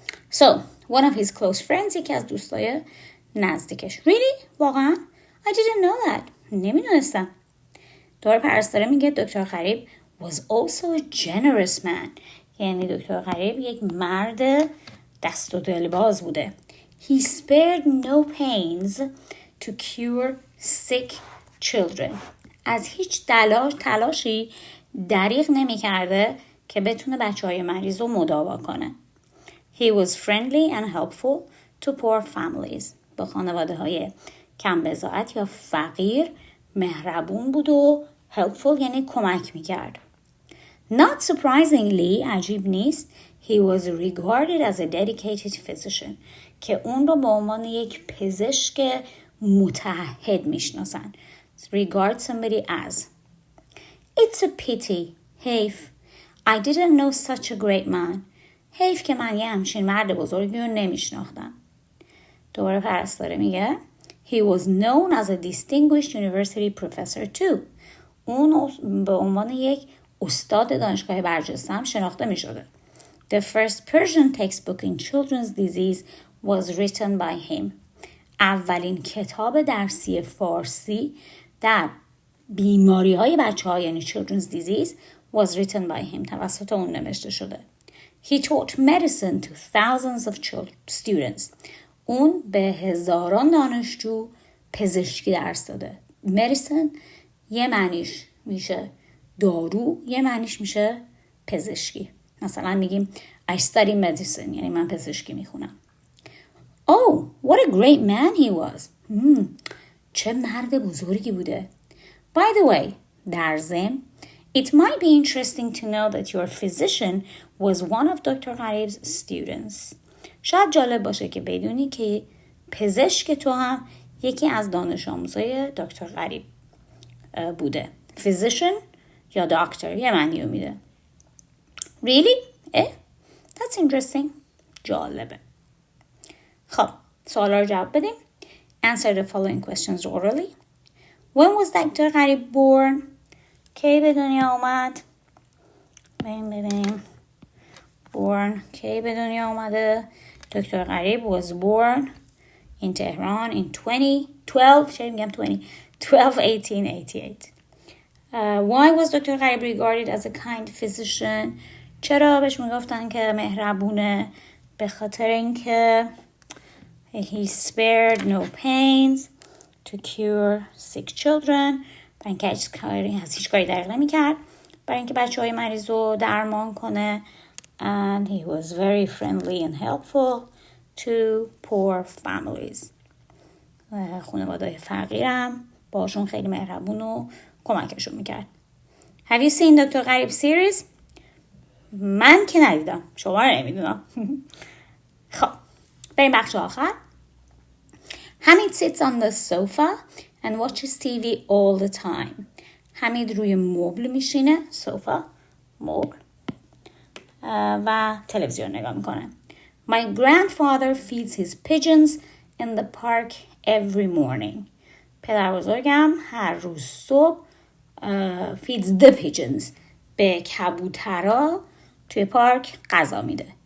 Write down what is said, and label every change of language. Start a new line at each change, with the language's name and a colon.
English: So one of his close friends،
Persian: یکی از دوستای نزدیکش.
English: Really؟
Persian: واقعا؟
English: I didn't know that.
Persian: نمیدونستم. دکتر پرستاره میگه دکتر غریب
English: was also a generous man،
Persian: یعنی دکتر غریب یک مرد دست و دلباز بوده.
English: He spared no pains to cure sick children.
Persian: از هیچ تلاشی دریغ نمی کرده که بتونه بچه‌های مریض رو مداوا کنه.
English: He was friendly and helpful to poor families.
Persian: با خانواده های کم بضاعت یا فقیر مهربون بود و helpful یعنی کمک میکرد.
English: Not surprisingly،
Persian: عجیب نیست،
English: he was regarded as a dedicated physician،
Persian: که اون رو به عنوان یک پزشک متعهد میشناسن.
English: Regard somebody as. It's a pity.
Persian: حیف.
English: I didn't know such a great man.
Persian: حیف که من یه همچین مرد بزرگی رو نمیشناختم. دوباره پرستاره میگه
English: He was known as a distinguished university professor too.
Persian: اون به عنوان یک استاد دانشگاه برجسته هم شناخته می شده.
English: The first Persian textbook in children's disease was written by him.
Persian: اولین کتاب درسی فارسی در بیماری های بچه ها یعنی
English: children's disease was written by him.
Persian: توسط اون نوشته شده.
English: He taught medicine to thousands of students.
Persian: اون به هزاران دانشجو پزشکی درس داده. medicine یه معنیش میشه دارو، یه معنیش میشه پزشکی. مثلا میگیم
English: I study medicine
Persian: یعنی من پزشکی میخونم.
English: Oh, what a great man he was.
Persian: چه مرد بزرگی بوده.
English: By the way,
Persian: در ضمن
English: it might be interesting to know that your physician was one of Dr. Gharib's students.
Persian: شاید جالب باشه که بدونی که پزشک تو هم یکی از دانش آموزای دکتر غریب بوده. physician یا دکتر یه معنی رو میده.
English: Really? That's interesting.
Persian: جالبه. خب سوالا رو جواب بدیم.
English: Answer the following questions orally. When was Dr. Gharib born?
Persian: کی به دنیا آمد؟ ببینیم.
English: Born
Persian: کی به دنیا آمده؟
English: Doctor Gharib was born in Tehran in 1888. Why was Dr. Gharib regarded as a kind physician?
Persian: چرا بهش میگفتن که مهربونه؟ به خاطر اینکه
English: he spared no pains to cure sick children.
Persian: برای اینکه از هیچ کاری دریغ نمی‌کرد برای اینکه بچه‌های مریض رو درمان کنه.
English: And he was very friendly and helpful to poor families.
Persian: خانواده‌های فقیرم باشون خیلی مهربون و کمکشون میکرد.
English: Have you seen Dr. Gharib series?
Persian: من که ندیدم. شما رو نمیدونم. خب بریم بخش آخر.
English: Hamid sits on the sofa and watches TV all the time.
Persian: حمید روی مبل میشینه.
English: sofa
Persian: مبل و تلویزیون نگاه میکنه.
English: My grandfather feeds his pigeons in the park every morning.
Persian: پدر بزرگم هر روز صبح
English: feeds the pigeons.
Persian: به کبوترها توی پارک غذا میده.